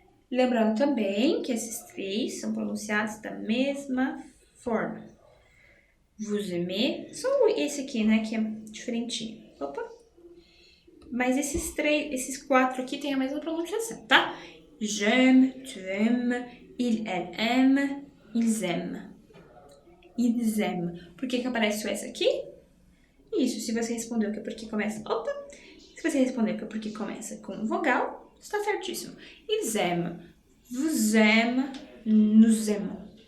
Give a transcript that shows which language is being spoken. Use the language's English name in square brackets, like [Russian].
[Portuguese] Lembrando também que esses 3 são pronunciados da mesma forma. [French] Vous aimez, [Portuguese] só esse aqui, né, que é diferentinho. Opa! Mas esses 4 aqui têm a mesma pronunciação, tá? [French] J'aime, tu aimes, il, elle aime, ils aiment. Ils aiment. [Portuguese] Por que aparece o S aqui? Isso, se você respondeu que é porque começa... Opa! Se você respondeu que é porque começa com vogal, está certíssimo. [French] Ils aiment, vous aimez, nous aimons.